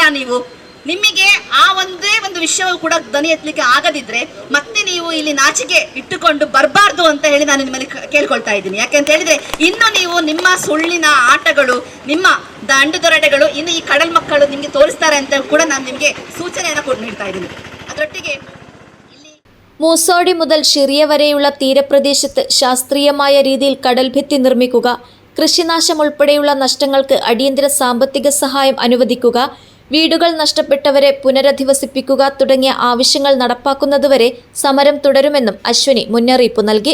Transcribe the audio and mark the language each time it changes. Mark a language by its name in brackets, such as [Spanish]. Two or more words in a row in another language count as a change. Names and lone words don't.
[Kannada] ನೀವು ನಿಮಗೆ ಆ ಒಂದೇ ಒಂದು ವಿಷಯವೂ ಕೂಡ ಧ್ವನಿ ಎತ್ತಲಿಕ್ಕೆ ಆಗದಿದ್ರೆ ಮತ್ತೆ ನೀವು ಇಲ್ಲಿ ನಾಚಿಕೆ ಇಟ್ಟುಕೊಂಡು ಬರಬಾರ್ದು ಅಂತ ಹೇಳಿ ನಾನು ನಿಮ್ಮಲ್ಲಿ ಕೇಳ್ಕೊಳ್ತಾ ಇದ್ದೀನಿ. ಯಾಕೆಂತ ಹೇಳಿದ್ರೆ ಇನ್ನು ನೀವು ನಿಮ್ಮ ಸುಳ್ಳಿನ ಆಟಗಳು, ನಿಮ್ಮ ದಂಡುದೊರಡೆಗಳು ಇನ್ನು ಈ ಕಡಲ್ ಮಕ್ಕಳು ನಿಮಗೆ ತೋರಿಸ್ತಾರೆ ಅಂತ ಕೂಡ ನಾನು ನಿಮಗೆ സൂചനಯನ್ನು ನೀಡ್ತಾ ಇದ್ದೀನಿ. ಅದರೊಟ್ಟಿಗೆ [Malayalam] മൂസോടി മുതൽ ഷിറിയ വരെയുള്ള തീരപ്രദേശത്ത് ശാസ്ത്രീയമായ രീതിയിൽ കടൽഭിത്തി നിർമ്മിക്കുക, കൃഷിനാശം ഉൾപ്പെടെയുള്ള നഷ്ടങ്ങൾക്ക് അടിയന്തര സാമ്പത്തിക സഹായം അനുവദിക്കുക, വീടുകൾ നഷ്ടപ്പെട്ടവരെ പുനരധിവസിപ്പിക്കുക തുടങ്ങിയ ആവശ്യങ്ങൾ നടപ്പാക്കുന്നതുവരെ സമരം തുടരുമെന്നും അശ്വിനി മുന്നറിയിപ്പ് നൽകി.